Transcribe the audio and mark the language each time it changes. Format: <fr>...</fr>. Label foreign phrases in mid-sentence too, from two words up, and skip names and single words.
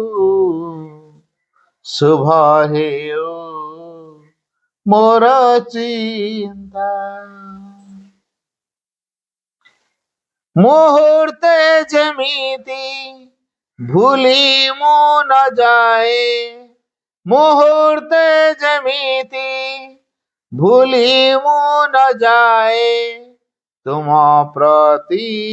<or>ଶୁଭ ହେଉ ମୋର ଚିନ୍ତା ମୁହୂର୍ତ୍ତେ ଯେମିତି ଭୁଲିମୁ ନ ଯାଏ ମୁହୂର୍ତ୍ତେ ଯେମିତି ଭୁଲିମୁ ନ ଯାଏ</or> <hi>तुम प्रति</hi>